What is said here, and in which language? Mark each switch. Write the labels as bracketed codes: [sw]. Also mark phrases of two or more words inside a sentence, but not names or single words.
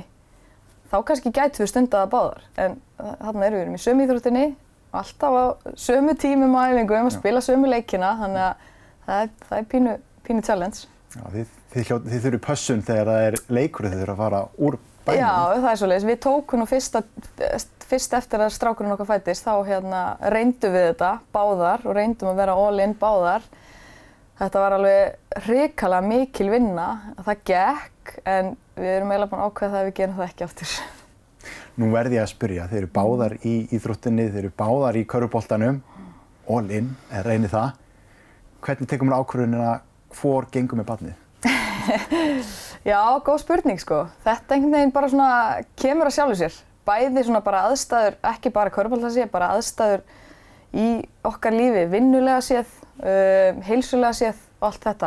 [is] Þá kannski gætum við stundað það báðar, en þarna erum við í sömu íþróttinni, alltaf á sömu tímum á æfingum, að spila sömu leikina, þannig að það er pínu challenge. Já, þið þurfið pössun þegar það leikur þið þurfa að fara úr bænum. Já, það er svoleiðis. Við tókum nú fyrst eftir að strákurinn okkar fæddist, þá reyndum við þetta báðar og reyndum að vera [en] all in [is] báðar. Þetta var alveg hrikalega mikil vinna, það gekk, en við erum eiginlega búin að ákveða það að við gerum það ekki aftur. Nú verð ég að spyrja, þið eru báðar í íþróttinni, þið eru báðar í körfuboltanum, [en] all in, [is] reynið það. Hvernig tekur maður ákvörðunina hvor gengur með barnið? Já, góð spurning sko. Þetta einhvern veginn bara svona kemur að sjálfu sér. Bæði svona bara aðstæður, ekki bara körfubolta séð, bara aðstæður í okkar lífi, vinnulega séð, heilsulega séð og allt þetta.